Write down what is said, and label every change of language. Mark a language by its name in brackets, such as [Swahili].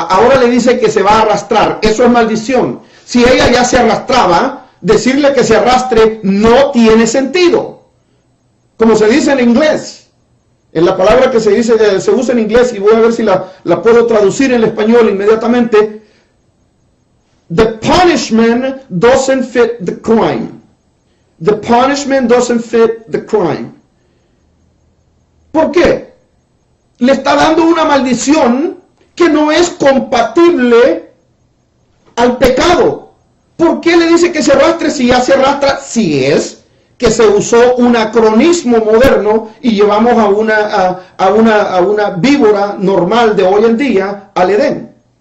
[Spanish] Ahora le dice que se va a arrastrar. Eso es maldición. Si ella ya se arrastraba, decirle que se arrastre no tiene sentido. Como se dice en inglés, en la palabra que se usa en inglés, y voy a ver si la puedo traducir en el español inmediatamente: [English] the punishment doesn't fit the crime. The punishment doesn't fit the crime. [Spanish] ¿Por qué? Le está dando una maldición que no es compatible al pecado. ¿Por qué le dice que se arrastre si ya se arrastra? Si es que se usó un acronismo moderno y llevamos a una víbora normal de hoy en día al Edén.